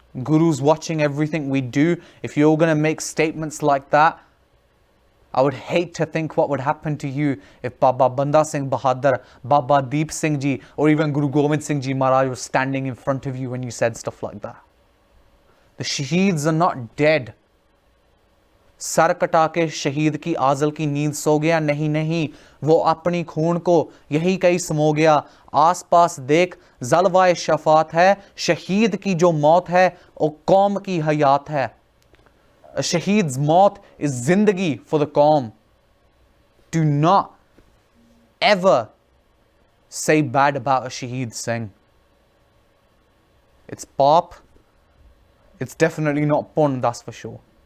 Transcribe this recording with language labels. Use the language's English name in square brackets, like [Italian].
[English] Guru's watching everything we do. If you're going to make statements like that, I would hate to think what would happen to you if Baba Banda Singh Bahadur, Baba Deep Singh Ji, or even Guru Gobind Singh Ji Maharaaj was standing in front of you when you said stuff like that. The shaheeds are not dead. [Hindi] Sir कटा के शहीद की आजल की नींद सो गया, नहीं नहीं, वो अपनी खून को यही कहीं समो गया, आस पास देख जलवाए शफात है, शहीद की जो मौत है वो कौम की हयात है. [English] A shaheed's मौत is जिंदगी for the कौम. Do not ever say bad about a shaheed Singh. It's pop. It's definitely not pun, that's for sure.